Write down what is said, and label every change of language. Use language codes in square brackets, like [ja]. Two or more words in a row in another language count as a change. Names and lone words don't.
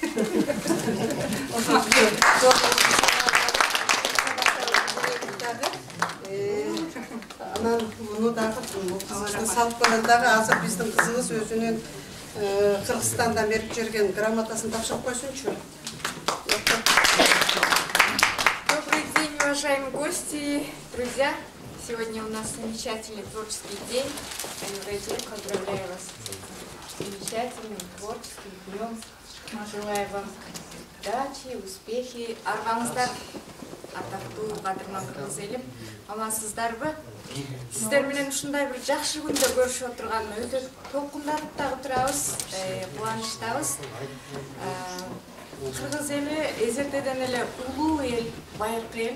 [ky] Анан муну дагы салып көрөт дагы, азыр биздин кызыбыз өзүнүн Кыргызстанда берип жүрген грамотасын тапшырып койсунчу. [ru] Добрый день, уважаемые гости, друзья. Сегодня у нас замечательный творческий день. Поздравляю вас с замечательным творческим днем. Желаю вам удачи, успехи. [ky] Армаңыздар, атактуу кадырман кыргыз элим. Амансыздарбы? Сиздер менен ушундай бир жакшы күндө көрүшүп отурганына өтө толкунданып дагы турабыз, кубанычтабыз. Кыргыз эли эзертеден эле улуу эл, байыркы эл.